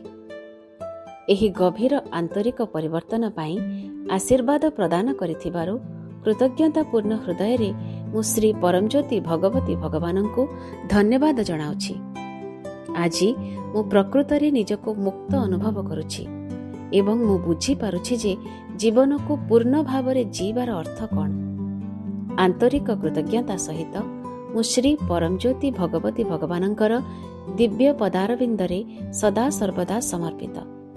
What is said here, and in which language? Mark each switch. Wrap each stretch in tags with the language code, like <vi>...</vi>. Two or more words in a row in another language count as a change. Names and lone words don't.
<or>ଏହି ଗଭୀର ଆନ୍ତରିକ ପରିବର୍ତ୍ତନ ପାଇଁ ଆଶୀର୍ବାଦ ପ୍ରଦାନ କରିଥିବାରୁ କୃତଜ୍ଞତାପୂର୍ଣ୍ଣ ହୃଦୟ ରେ ମୁଁ ଶ୍ରୀ ପରମଜ୍ୟୋତି ଭଗବତୀ ଭଗବାନଙ୍କୁ ଧନ୍ୟବାଦ ଜଣାଉଛି। ଆଜି ମୁଁ ପ୍ରକୃତରେ ନିଜକୁ ମୁକ୍ତ ଅନୁଭବ କରୁଛି ଏବଂ ମୁଁ ବୁଝି ପାରୁଛି ଯେ ଜୀବନ କୁ ପୂର୍ଣ୍ଣ ଭାବରେ ଜୀଇଁବାର ଅର୍ଥ କଣ। ଆନ୍ତରିକ କୃତଜ୍ଞତା ସହିତ ମୁଁ ଶ୍ରୀ ପରମଜ୍ୟୋତି ଭଗବତୀ ଭଗବାନଙ୍କର ଦିବ୍ୟ ପଦାରବିନ୍ଦରେ ସଦା ସର୍ବଦା ସମର୍ପିତ।</or>